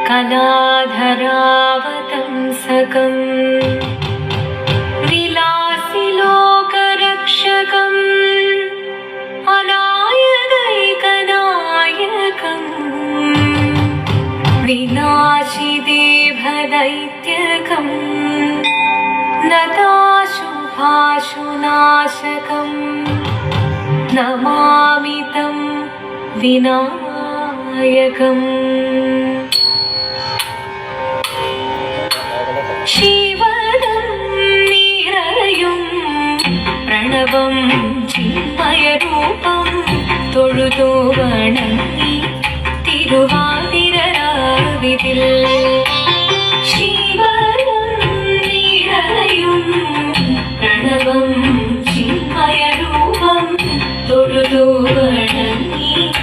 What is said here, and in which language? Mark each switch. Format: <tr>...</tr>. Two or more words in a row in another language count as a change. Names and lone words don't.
<sa>कमलाधरावतंसकं विलासिलोकरक्षकं अनायकैकनायकं विनाशिदेभदैत्यकं नताशुभाशुनाशकं नमामि तं विनायकम्। शिवदं निरयुं प्रणवं चिन्मयरूपं</sa> <ml>തൊഴുതു വണങ്ങി തിരുവാതിരരാവിതിൽ</ml> <sa>ശിവദം നിരയും പ്രണവം ചിന്മയരൂപം</sa> <ml>തൊഴുതു വണങ്ങി</ml>